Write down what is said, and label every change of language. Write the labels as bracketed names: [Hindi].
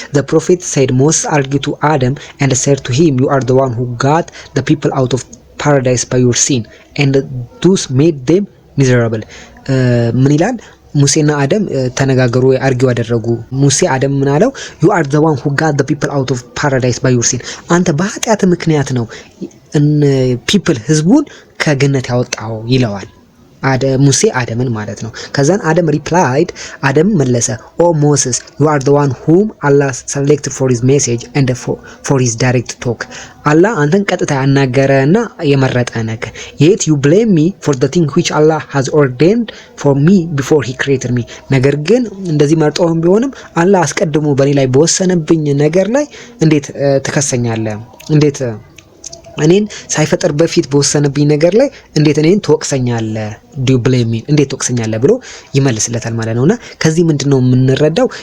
[English] The prophet said Moses argued to Adam and said to him, you are the one who got the people out of paradise by your sin and thus made them miserable. [Amharic] ምን ይላል? ሙሴና አደም ተነጋገሩ፣ አርጊው አደረጉ። ሙሴ አደም ምን አለው? [English] you are the one who got the people out of paradise by your sin. [Amharic] አንተ በኃጢአት ምክንያት ነው [English] people [Amharic] ህዝቡን ከገነት ያወጣው ይለዋል። ሙሴ አደምን ማለት ነው። ከዛን አደም ሪፕላይድ አደም መለሰ ኦ ሞሴስ [English] you are the one whom Allah selected for his message and for his direct talk. [Amharic] አላህ አንተን ቀጥታ ያናገረና የመረጠ ነገር [English] yet you blame me for the thing which Allah has ordained for me before he created me. [Amharic] ነገር ግን እንደዚህ መርጦህም ቢሆንም አላህ አስቀድሞ በእኔ ላይ በወሰነብኝ ነገር ላይ እንዴት ትከሰኛለህ? እንዴት እኔን ሳይፈጠር በፊት በወሰነብኝ ነገር ላይ እንዴት እኔን ትወቅሰኛለህ? [English] do you blame me? [Amharic] እንዴት ትወቅሰኛለህ ብሎ ይመልስለታል ማለት ነውና ከዚህ ምንድነው የምንረዳው?